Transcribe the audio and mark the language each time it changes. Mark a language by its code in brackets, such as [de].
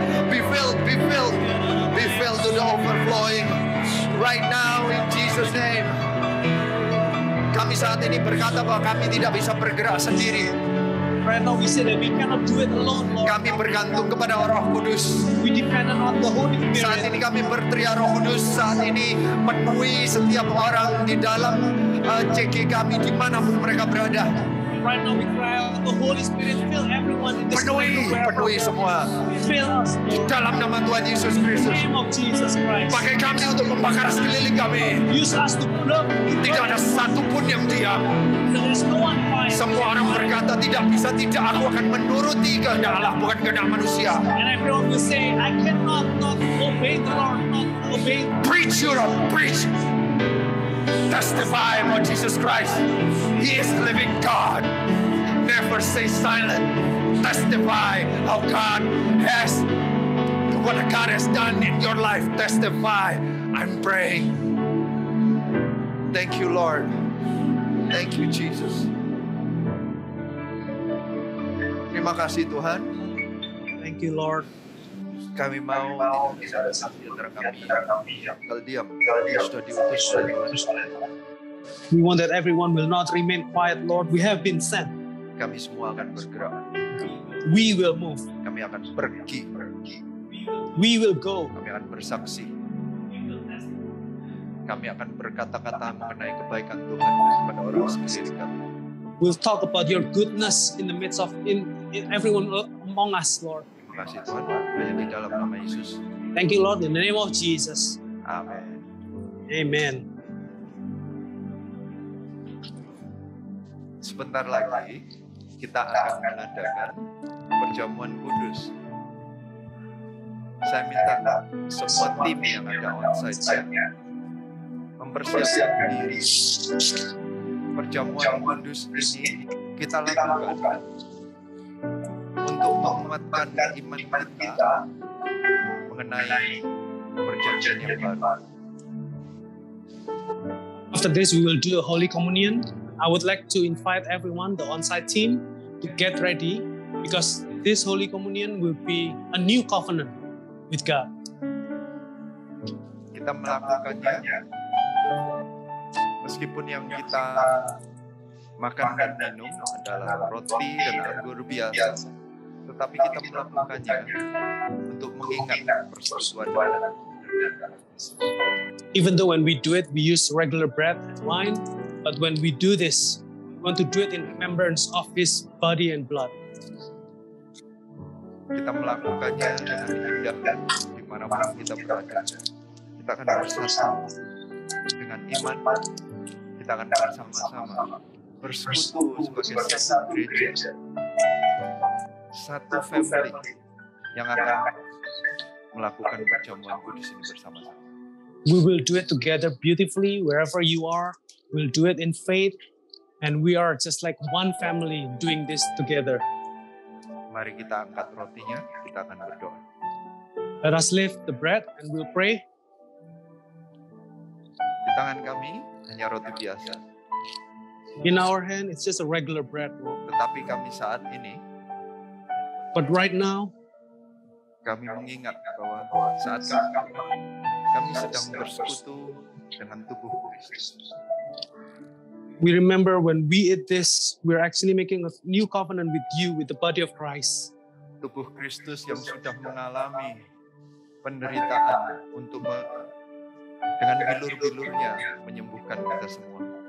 [en] Be filled, be filled. Be filled to the overflowing right now in Jesus' name. [id] Kami saat ini berkata bahwa kami tidak bisa bergerak sendiri. [en] Right now we say that we cannot do it alone, Lord. [id] Kami bergantung kepada Roh Kudus. [en] We depend on the Holy Spirit. [id] Saat ini kami berteriak Roh Kudus. Saat ini penuhi setiap orang di dalam CG kami dimanapun mereka berada. [en] And right now we cry out, the Holy Spirit fill everyone in this place. [id] Penuhi semua. [en] Fill us, Lord. [id] Dalam nama Tuhan Yesus [en] In the [id] Kristus. [en] name of Jesus Christ. [id] Pakai kami untuk membakar sekeliling kami. [en] Use us to burn. [id] Tidak ada satupun yang diam. [en] There is no one quiet. [id] Semua orang berkata tidak bisa, tidak. Aku akan menuruti kehendak Allah, bukan kehendak manusia. [en] And everyone will say, I cannot not obey the Lord, not obey. Preach Europe, preach. Testify about Jesus Christ. He is the living God. Never stay silent. Testify how God has, what God has done in your life. Testify. I'm praying. Thank you, Lord. Thank you, Jesus. [id] Terima kasih Tuhan. [en] Thank you, Lord. [id] Kami mau di antara kami yang tinggal diam, sudah diutus oleh Tuhan. [en] We want that everyone will not remain quiet, Lord. We have been sent. [id] Kami semua akan bergerak. [en] We will move. [id] Kami akan pergi. [en] We will go. [id] Kami akan bersaksi. Kami akan berkata-kata mengenai kebaikan Tuhan kepada orang sekeliling kami. [en] We'll talk about your goodness in the midst of in everyone among us, Lord. [id] Terima kasih Tuhan. Hanya di dalam nama Yesus. [en] Thank you, Lord, in the name of Jesus. [id] Amin. [en] Amen. [id] Sebentar lagi kita akan mengadakan perjamuan kudus. Saya minta semua tim yang ada onsite mempersiapkan diri. Perjamuan kudus ini kita lakukan untuk menguatkan iman kita mengenai perjanjian yang baru. [en] After this, we will do a Holy Communion. I would like to invite everyone, the on-site team, to get ready because this Holy Communion will be a new covenant with God. [id] Kita melakukannya meskipun yang kita makan dan minum adalah roti dan anggur biasa, tetapi kita melakukannya untuk mengingat persekutuan. [en] Even though when we do it, we use regular bread and wine, but when we do this, we want to do it in remembrance of His body and blood. [id] Kita melakukannya dengan indah dimanapun kita berada. Kita akan bersatu dengan iman. Kita akan bersama-sama bersekutu sebagai satu gereja, satu family yang akan melakukan perjamuan kudus ini bersama-sama. [en] We will do it together beautifully wherever you are. We'll do it in faith, and we are just like one family doing this together. [id] Mari kita angkat rotinya, kita akan berdoa. [en] Let us lift the bread and we'll pray. [id] Di tangan kami hanya roti biasa, [en] In our hand, it's just a regular bread, Lord. [id] tetapi kami saat ini [en] But right now, [id] kami mengingat bahwa saat kami sedang bersekutu dengan tubuh Kristus. [en] we remember when we eat this, we're actually making a new covenant with you, with the body of Christ. [id] Tubuh Kristus yang sudah mengalami penderitaan untuk dengan bilur-bilurnya menyembuhkan kita semua.